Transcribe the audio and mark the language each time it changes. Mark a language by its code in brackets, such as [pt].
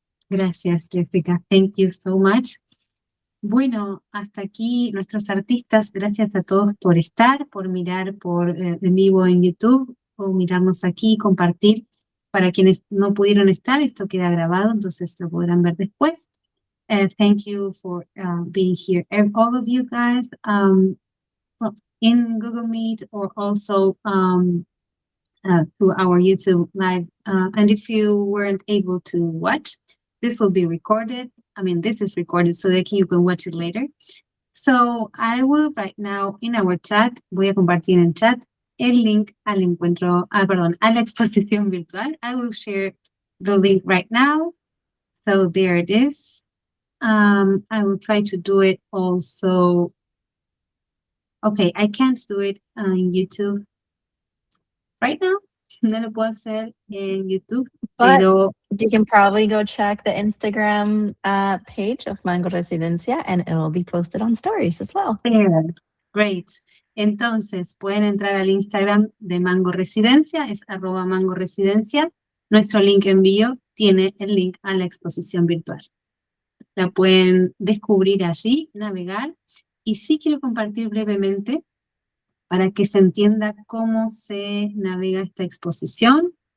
[en] Gracias, Jessica. Thank you so much. [es] Bueno, hasta aquí nuestros artistas. Gracias a todos por estar, por mirar en vivo en YouTube o mirarnos aquí, compartir. Para quienes no pudieron estar, esto queda grabado, entonces lo podrán ver después. [en] Thank you for being here. And all of you guys well, in Google Meet or also through our YouTube live. And if you weren't able to watch, this will be recorded. I mean, this is recorded so that you can watch it later. So I will right now in our chat, [es] voy a compartir en el chat el link al encuentro, perdón, a la exposición virtual. [en] I will share the link right now. So there it is. I will try to do it also. Okay, I can't do it on YouTube right now. [es] No lo puedo hacer en YouTube, [en] But [es] pero [en] you can probably go check the Instagram page of Mango Residencia and it will be posted on stories as well. there. Great. [es] Entonces, pueden entrar al Instagram de Mango Residencia, es @mangoresidencia. Nuestro link en bio tiene el link a la exposición virtual. La pueden descubrir allí, navegar. Y sí quiero compartir brevemente para que se entienda cómo se navega esta exposición.